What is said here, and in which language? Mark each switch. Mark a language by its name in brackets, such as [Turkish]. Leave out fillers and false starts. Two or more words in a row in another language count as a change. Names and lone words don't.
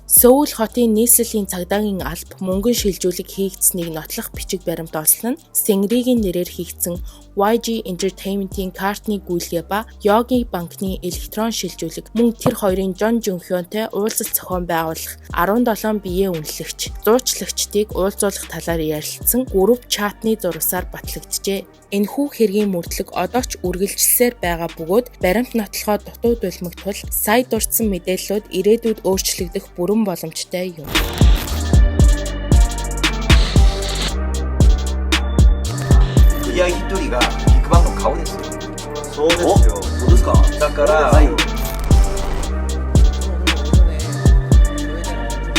[Mongolian] Сөүл хотын нийслэлийн цагдаагийн алба мөнгөн шилжүүлэг хийгдсэнийг нотлох бичиг баримт олсон нь Сэнгригийн нэрээр хийгдсэн YG Entertainment-ийн картны гүйлгээ ба Yogi банкны электрон шилжүүлэг мөн тэр хоёрын Жон Жунхёнтэй уулзалт зохион байгуулах 17 биеэ үнэлэгч зуучлагчдыг уулзуулах талаар ярилцсан групп чатны зурвасаар батлагджээ. Энэхүү хэргийн мөрдлөг одоо ч үргэлжилсээр байгаа бөгөөд баримт нотлохоо дутуу дулмагтвал сая дурдсан мэдээллүүд ирээдүйд өөрчлөгдөх бүрэн боломжтой юм. [Japanese] 売上一人がビッグバンの顔ですよ。そうですよ。そうですか。だから、はい。